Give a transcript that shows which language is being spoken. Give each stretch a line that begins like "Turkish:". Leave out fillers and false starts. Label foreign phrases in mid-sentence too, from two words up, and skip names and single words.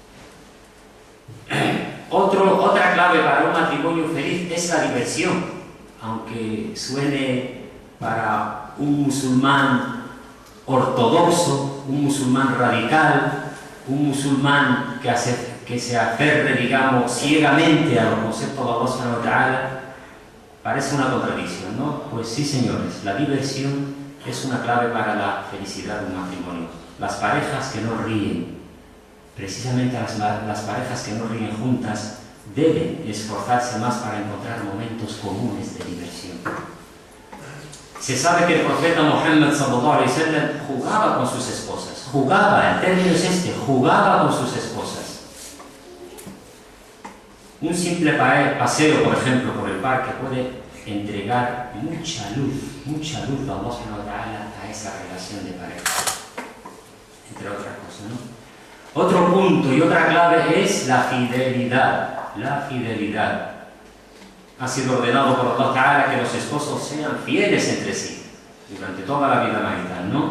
Spanish: Otra clave para un matrimonio feliz es la diversión. Aunque suene para un musulmán ortodoxo, un musulmán radical, un musulmán que se aferre, digamos, ciegamente a los conceptos de
Arabic: الله سبحانه وتعالى,
Spanish: parece una contradicción, ¿no? Pues sí, señores, la diversión es una clave para la felicidad de un matrimonio. Las parejas que no ríen, precisamente las parejas que no ríen juntas, deben esforzarse más para encontrar momentos comunes de diversión. Se sabe que el profeta Muhammad
Arabic: صلى الله عليه وسلم
Spanish: jugaba con sus esposas. Jugaba, el término es jugaba con sus esposas. Un simple paseo, por ejemplo, por el parque puede entregar mucha luz de
Arabic: الله سبحانه وتعالى
Spanish: a esa relación de pareja, entre otras cosas, ¿no? Otro punto y otra clave es la fidelidad. La fidelidad. Ha sido ordenado por
Arabic: الله تعالى
Spanish: que los esposos sean fieles entre sí durante toda la vida marital, ¿no?